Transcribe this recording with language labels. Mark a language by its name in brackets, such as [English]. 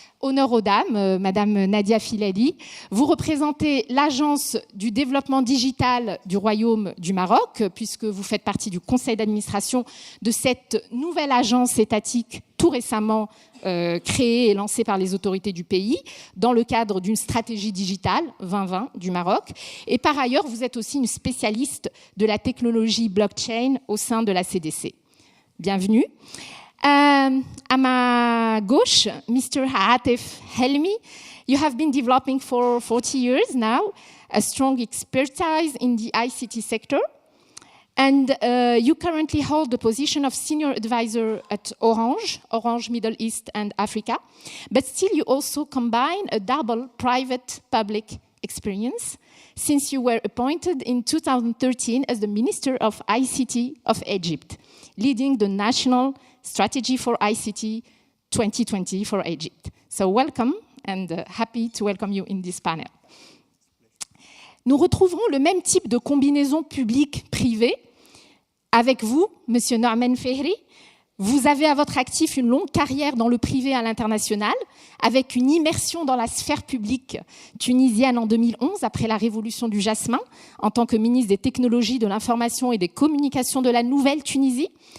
[French] Honneur aux dames, Madame Nadia Filali, vous représentez l'Agence du développement digital du Royaume du Maroc, puisque vous faites partie du conseil d'administration de cette nouvelle agence étatique tout récemment créée et lancée par les autorités du pays, dans le cadre d'une stratégie digitale 2020 du Maroc. Et par ailleurs, vous êtes aussi une spécialiste de la technologie blockchain au sein de la CDC. Bienvenue. À ma gauche, Mr. [English] Haatif Helmi, you have been developing for 40 years now a strong expertise in the ICT sector, and you currently hold the position of senior advisor at Orange Middle East and Africa, but still you also combine a double private-public experience, since you were appointed in 2013 as the Minister of ICT of Egypt, leading the National Strategy for ICT 2020 for Egypt. So welcome, and happy to welcome you in this panel. [French] Nous retrouverons le même type de combinaison publique-privée avec vous, Monsieur Norman Fehri. Vous avez à votre actif une longue carrière dans le privé à l'international, avec une immersion dans la sphère publique tunisienne en 2011, après la révolution du jasmin, en tant que ministre des Technologies, de l'Information et des Communications de la Nouvelle Tunisie.